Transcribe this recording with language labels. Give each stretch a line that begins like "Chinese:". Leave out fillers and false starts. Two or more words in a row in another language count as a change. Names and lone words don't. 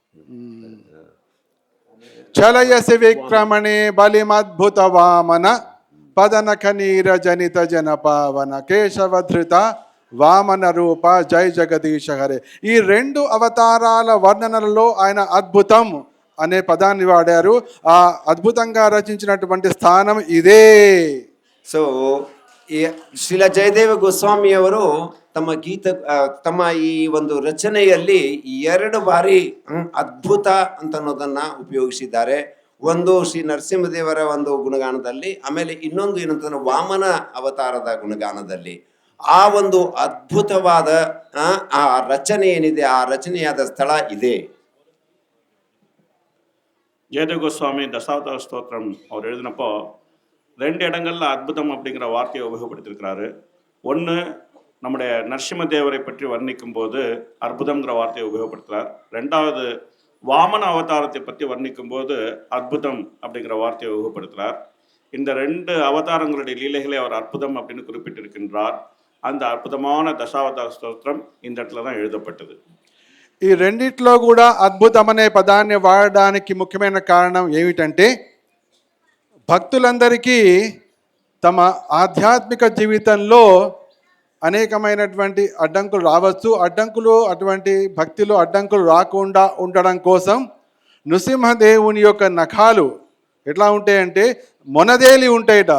Sanskrit: చలయసి విక్రమణే బలిమద్భుత వామన పదన ఖనీర జనిత జన పావన కేశవధృత వామన రూప జై జగదీశ హరే.
Telugu: ఈ రెండు అవతారాల వర్ణనలలో ఆయన అద్భుతం అనే పదాన్ని వాడారు. ఆ అద్భుతంగా రచించినటువంటి స్థానం ఇదే.
Kannada: ಸೊ ಶ್ರೀಲ ಜಯದೇವ ಗೋಸ್ವಾಮಿಯವರು ತಮ್ಮ ಈ ಒಂದು ರಚನೆಯಲ್ಲಿ 2 ಬಾರಿ ಅದ್ಭುತ ಅಂತ ಅನ್ನೋದನ್ನ ಉಪಯೋಗಿಸಿದ್ದಾರೆ. ಒಂದು ಶ್ರೀ ನರಸಿಂಹದೇವರ ಒಂದು ಗುಣಗಾನದಲ್ಲಿ, ಆಮೇಲೆ ಇನ್ನೊಂದು ಏನಂತಂದ್ರೆ ವಾಮನ ಅವತಾರದ ಗುಣಗಾನದಲ್ಲಿ. ಆ ಒಂದು ಅದ್ಭುತವಾದ ಆ ರಚನೆ ಏನಿದೆ, ಆ ರಚನೆಯಾದ ಸ್ಥಳ ಇದೆ.
Tamil: ஜெயதேவ கோஸ்வாமி தசாவதார ஸ்தோத்திரம் அவர் எழுதினப்போ 2 இடங்கள்ல அற்புதம் அப்படிங்கிற வார்த்தையை உபயோகப்படுத்தியிருக்கிறாரு. ஒன்று நம்முடைய நரசிம்ம தேவரை பற்றி வர்ணிக்கும் போது அற்புதம்ங்கிற வார்த்தையை உபயோகப்படுத்துகிறார். ரெண்டாவது வாமன அவதாரத்தை பற்றி வர்ணிக்கும் போது அற்புதம் அப்படிங்கிற வார்த்தையை உபயோகப்படுத்துகிறார். இந்த 2 அவதாரங்களுடைய லீலைகளை அவர் அற்புதம் அப்படின்னு குறிப்பிட்டிருக்கின்றார். அந்த அற்புதமான தசாவதார ஸ்தோத்திரம் இந்த இடத்துல தான் எழுதப்பட்டது.
Telugu: ఈ రెండిట్లో కూడా అద్భుతం అనే పదాన్ని వాడడానికి ముఖ్యమైన కారణం ఏమిటంటే, భక్తులందరికీ తమ ఆధ్యాత్మిక జీవితంలో అనేకమైనటువంటి అడ్డంకులు రావచ్చు. అటువంటి భక్తిలో అడ్డంకులు రాకుండా ఉండడం కోసం నృసింహదేవుని యొక్క నఖాలు ఎట్లా ఉంటాయంటే మొనదేలి ఉంటాయట.